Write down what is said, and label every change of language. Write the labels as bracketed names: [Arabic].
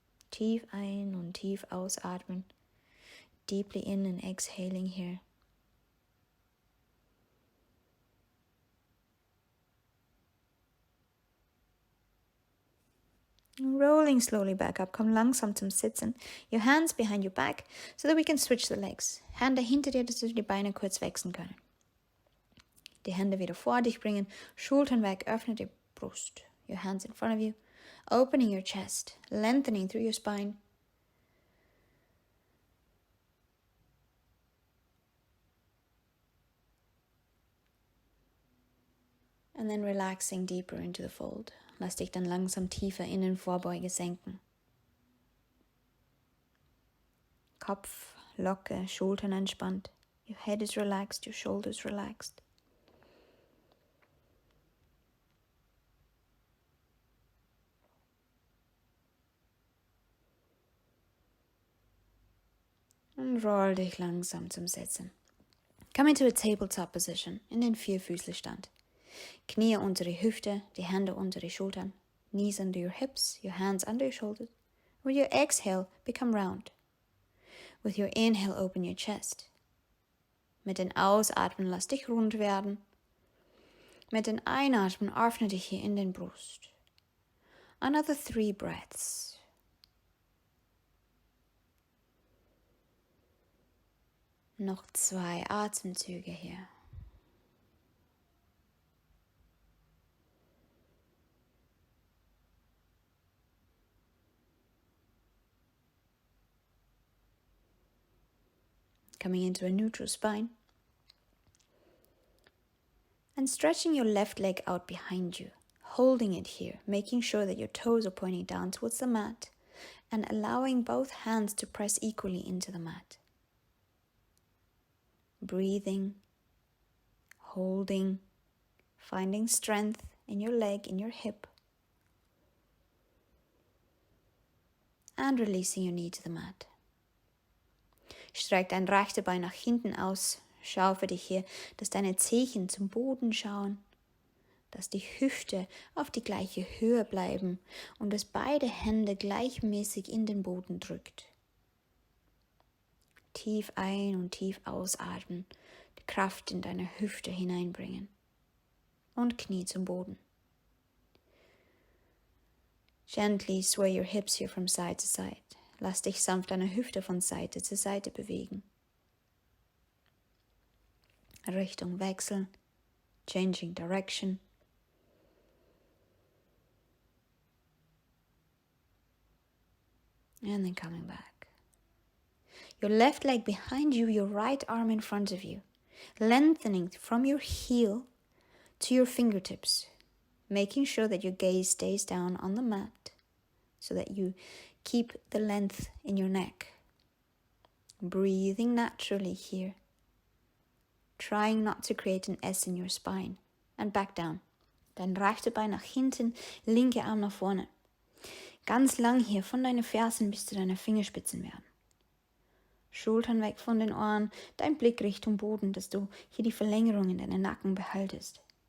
[German] Tief ein und tief ausatmen. [English] Deeply in and exhaling here. Rolling slowly back up. [German] Komm langsam zum Sitzen. [English] Your hands behind your back so that we can switch the legs. [German] Hände hinter dir, dass du die Beine kurz wechseln können. Die Hände wieder vor dich bringen. Schultern weg. Öffne die Brust. [English] Your hands in front of you. Opening your chest. Lengthening through your spine. And then relaxing deeper into the fold. [German] Lass dich dann langsam tiefer in den Vorbeuge senken. Kopf locker, Schultern entspannt. [English] Your head is relaxed, your shoulders relaxed. [German] Und roll dich langsam zum Sitzen. [English] Come into a tabletop position, [German] in den Vierfüßlerstand. Knie unter die Hüfte, die Hände unter die Schultern. [English] Knees under your hips, your hands under your shoulders. With your exhale, become round. With your inhale, open your chest. [German] Mit den Ausatmen, lass dich rund werden. Mit den Einatmen, öffne dich hier in den Brust. [English] Another 3 breaths. [German] Noch 2 Atemzüge hier. [English] Coming into a neutral spine. And stretching your left leg out behind you, holding it here, making sure that your toes are pointing down towards the mat and allowing both hands to press equally into the mat. Breathing, holding, finding strength in your leg, in your hip, and releasing your knee to the mat. [German] Streck dein rechtes Bein nach hinten aus. Schau für dich hier, dass deine Zehen zum Boden schauen, dass die Hüfte auf die gleiche Höhe bleiben und dass beide Hände gleichmäßig in den Boden drückt. Tief ein- und tief ausatmen, die Kraft in deine Hüfte hineinbringen und Knie zum Boden. [English] Gently sway your hips here from side to side. [German] Lass dich sanft deine Hüfte von Seite zu Seite bewegen. Richtung wechseln, [English] changing direction. And then coming back. Your left leg behind you, your right arm in front of you. Lengthening from your heel to your fingertips. Making sure that your gaze stays down on the mat so that you keep the length in your neck. Breathing naturally here. Trying not to create an S in your spine. And back down. [German] Dein rechte Bein nach hinten, linke Arm nach vorne. Ganz lang hier, von deinen Fersen bis zu deinen Fingerspitzen werden. Schultern weg von den Ohren, dein Blick Richtung Boden, dass du hier die Verlängerung in deinen Nacken behaltest.